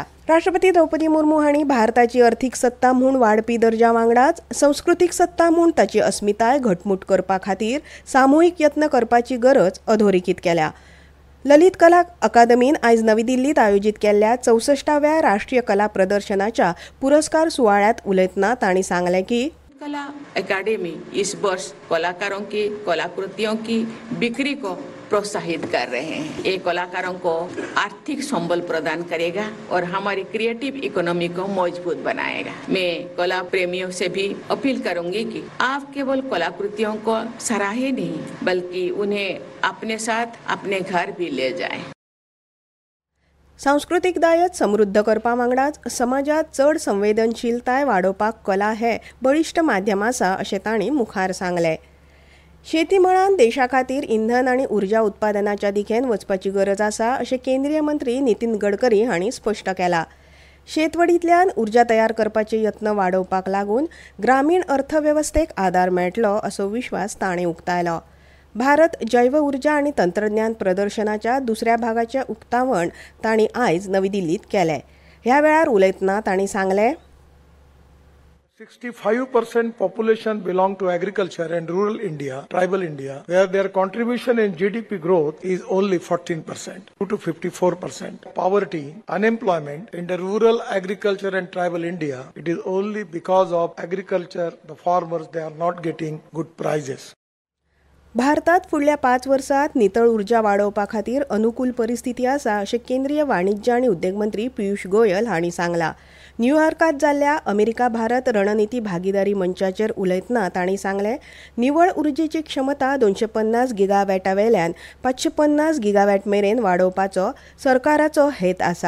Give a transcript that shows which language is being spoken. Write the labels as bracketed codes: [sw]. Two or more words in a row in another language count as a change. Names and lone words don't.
[kok] राष्ट्रपती द्रौपदी मुर्मू हांणी भारताची अर्थीक सत्ता म्हूण वाडपी दर्ज्या वांगडाच संस्कृतीक सत्ता म्हूण ताची अस्मिताय घटमूट करपा खातीर सामुहीक यत्न करपाची गरज अधोरेखीत केल्या. ललित कला अकादमीन आयज नवी दिल्लीत आयोजीत केल्ल्या 64व्या राष्ट्रीय कला प्रदर्शनाच्या पुरस्कार सुवाळ्यात उलयतना तांणी सांगलें की [hi] कला अकादमी इस वर्ष कलाकारों की कलाकृतियों की बिक्री को प्रोत्साहित कर रहे हैं. ये कलाकारों को आर्थिक संबल प्रदान करेगा और हमारी [en] creative economy [hi] को मजबूत बनाएगा. मैं कला प्रेमियों से भी अपील करूंगी कि आप केवल कलाकृतियों को सराहे नहीं बल्कि उन्हें अपने साथ अपने घर भी ले जाएं. [kok] सांस्कृतिक दायज समृद्ध करपा वांगडाच समाजात चड संवेदनशीलताय वाडोवपाक कला हे बळिश्ट माध्यम आसा अशें तांणी मुखार सांगलें. शेती मळान देशा खातीर इंधन आनी उर्जा उत्पादनाच्या दिकेन वचपाची गरज आसा अशें केंद्रीय मंत्री नितीन गडकरी हांणी स्पश्ट केलां. शेतवडींतल्यान उर्जा तयार करपाचे यत्न वाडोवपाक लागून ग्रामीण अर्थवेवस्थेक आदार मेळटलो असो विश्वास ताणें उक्तायलो. भारत जैव उर्जा आनी तंत्रज्ञान प्रदर्शनाच्या दुसऱ्या भागाचें उक्तावण तांणी आयज नवी दिल्लीत केलें. ह्या वेळार उलयतना तांणी सांगलें [en] 65% population belong to agriculture and rural India, tribal India, where their contribution in GDP growth is only 14%, 2 to 54%. Poverty, unemployment in the rural agriculture and tribal India, it is only because of agriculture, the farmers, they are not getting good prices. [kok] भारतात फुडल्या 5 वर्सांत नितळ उर्जा वाडोवपा खातीर अनुकूल परिस्थिती आसा अशें केंद्रीय वाणिज्य आनी उद्देग मंत्री पियुष गोयल हांणी सांगलां. न्यूयॉर्कात जाल्ल्या अमेरिका भारत रणनीती भागीदारी मंचाचेर उलयतना तांणी सांगलें निवळ उर्जेची क्षमता 250 गिगावॅटा वेल्यान 550 गिगावॅट मेरेन वाडोवपाचो सरकाराचो हेत आसा.